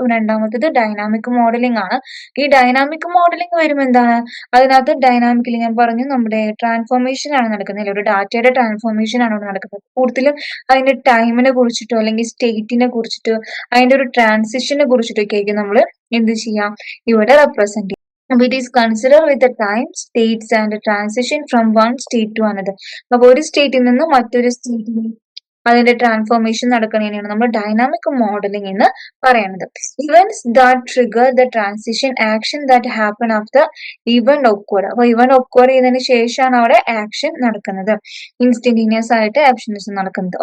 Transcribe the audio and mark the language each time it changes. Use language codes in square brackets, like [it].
[ml] രണ്ടാമത്തേത് dynamic modelling ആണ്. ഈ ഡൈനാമിക് മോഡലിംഗ് വരുമ്പോൾ എന്താണ്, അതിനകത്ത് ഡൈനാമിക്കലി ഞാൻ പറഞ്ഞു നമ്മുടെ ട്രാൻസ്ഫോർമേഷൻ ആണ് നടക്കുന്നത്, ഒരു ഡാറ്റയുടെ ട്രാൻസ്ഫോർമേഷൻ ആണ് ഇവിടെ നടക്കുന്നത്. കൂടുതലും അതിന്റെ ടൈമിനെ കുറിച്ചിട്ടോ അല്ലെങ്കിൽ സ്റ്റേറ്റിനെ കുറിച്ചിട്ടോ അതിന്റെ ഒരു ട്രാൻസിഷനെ കുറിച്ചിട്ടൊക്കെ ആയിരിക്കും നമ്മൾ എന്ത് ചെയ്യാം, ഇവിടെ represent. [en] it is considered with the time, states and the transition from one state to another. [ml] അപ്പൊ ഒരു സ്റ്റേറ്റിൽ നിന്ന് മറ്റൊരു സ്റ്റേറ്റിലേക്ക് അതിന്റെ ട്രാൻസ്ഫോർമേഷൻ നടക്കണേനെയാണ് നമ്മൾ ഡൈനാമിക് മോഡലിംഗ് എന്ന് പറയുന്നത്. [en] Events that trigger the transition action that happen after event occur. [ml] അപ്പൊ ഇവന്റ് ഒക്കോർ ചെയ്തതിന് ശേഷമാണ് അവിടെ ആക്ഷൻ നടക്കുന്നത്, ഇൻസ്റ്റന്റീനിയസ് ആയിട്ട് ആക്ഷൻസ് നടക്കുന്നത്.